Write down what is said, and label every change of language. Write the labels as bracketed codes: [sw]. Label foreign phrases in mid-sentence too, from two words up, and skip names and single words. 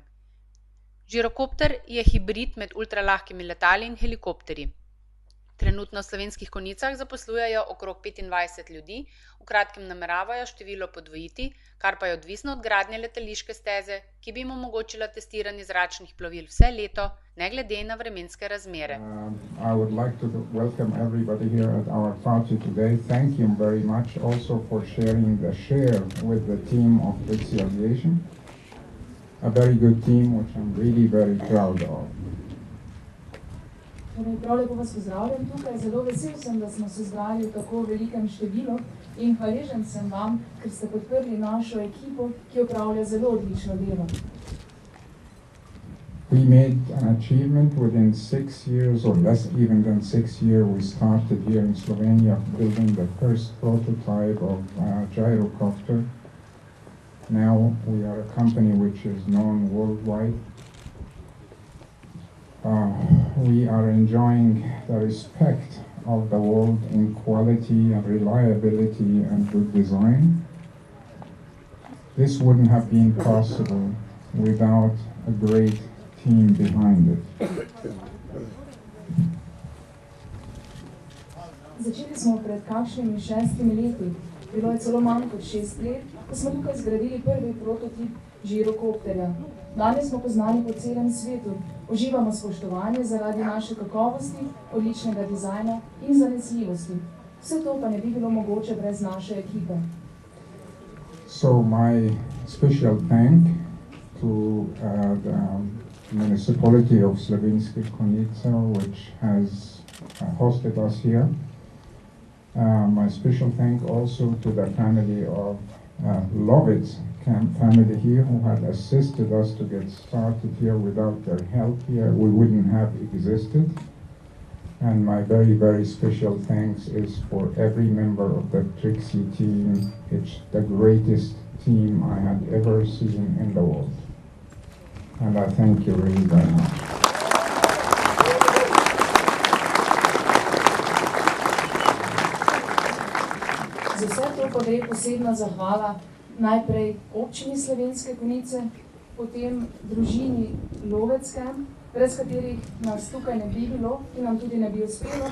[sl] Žirokopter je hibrid med ultralahkimi letali in helikopterji. Trenutno v Slovenskih Konjicah zaposlujejo okrog 25 ljudi, v kratkem nameravajo število podvojiti, kar pa je odvisno od gradnje letališke steze, ki bi jim omogočila testiranje zračnih plovil vse leto, ne glede na vremenske razmere. [en] I would like to welcome everybody here at our party today. Thank you very much also for sharing the share with the team of Trixie Aviation. A very good team, which I'm really very proud of. [sl] Prav lepo vas pozdravljam tukaj. Zelo vesel sem, da smo se zbrali v tako velikem številu in hvaležen sem vam, ker ste podprli našo ekipo, ki opravlja zelo odlično delo. [en] We made an achievement within 6 years, or less even than 6 years. We started here in Slovenia building the first prototype of gyrocopter. Now we are a company which is known worldwide. We are enjoying the respect of the world in quality and reliability and good design. This wouldn't have been possible without a great team behind it. [sl] Začeli smo pred kakšnimi 6 leti. Bilo je celo manj kot 6 let, ko smo tukaj zgradili prvi prototip žirokopterja. Danes smo poznani po celem svetu. Uživamo spoštovanje zaradi naše kakovosti, odličnega dizajna in zanesljivosti. Vse to pa ne bi bilo mogoče brez naše ekipe. [en] So my special thank to the municipality of Slovenske Konjice, which has hosted us here. My special thank also to the family of Lovitz family here, who had assisted us to get started here. Without their help here, we wouldn't have existed. And my very, very special thanks is for every member of the Trixie team. It's the greatest team I had ever seen in the world. And I thank you really very much. [sl] Za vse to pa gre posebna zahvala najprej občini Slovenske Konjice, potem družini Lovecke, brez katerih nas tukaj ne bi bilo in nam tudi ne bi uspelo.